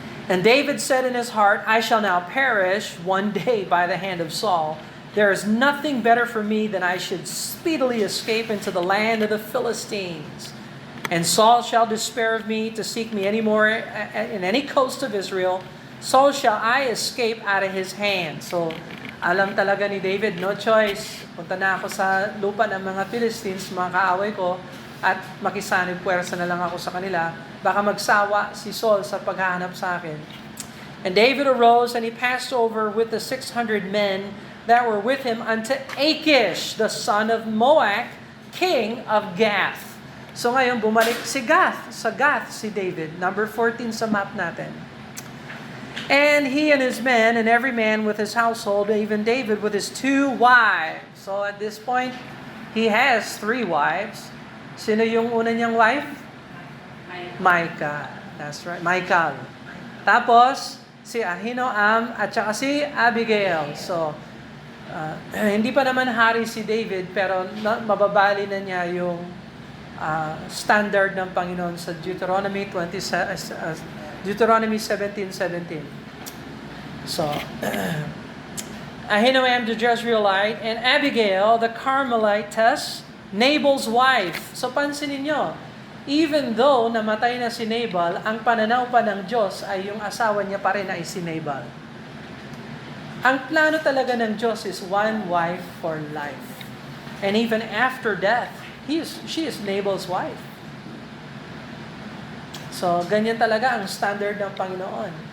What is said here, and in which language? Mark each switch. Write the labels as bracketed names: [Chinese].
[English] And David said in his heart, I shall now perish one day by the hand of Saul. There is nothing better for me than I should speedily escape into the land of the Philistines. And Saul shall despair of me to seek me any more in any coast of Israel. So shall I escape out of his hand. [Filipino] So, alam talaga ni David, [English] no choice. [Filipino] Punta na ako sa lupa ng mga Philistines, mga kaaway ko, at makisanib puwersa na lang ako sa kanila. Baka magsawa si Saul sa paghahanap sa akin. [English] And David arose and he passed over with the 600 men that were with him unto Achish, the son of Moach, king of Gath. [Filipino] So ngayon, bumalik si Gath. Sa Gath si David. Number 14 sa map natin. [English] And he and his men, and every man with his household, even David with his 2 wives. So at this point, he has 3 wives. [Filipino] Sino yung una niyang wife? Micah. [English] That's right, [Filipino] Michal. Tapos, si Ahinoam at saka si Abigail. So, hindi pa naman hari si David, pero mababali na niya yung standard ng Panginoon sa Deuteronomy 17:17. [English] So, Ahinoam the Jezreelite and Abigail the Carmelitess, Nabal's wife. [Filipino] So pansinin nyo, [English] even though [Filipino] namatay na si Nabal, ang pananaw pa ng Diyos ay yung asawa niya pa rin ay si Nabal. Ang plano talaga ng Diyos [English] is one wife for life. And even after death, she is Nabal's wife. [Filipino] So, ganyan talaga ang standard ng Panginoon.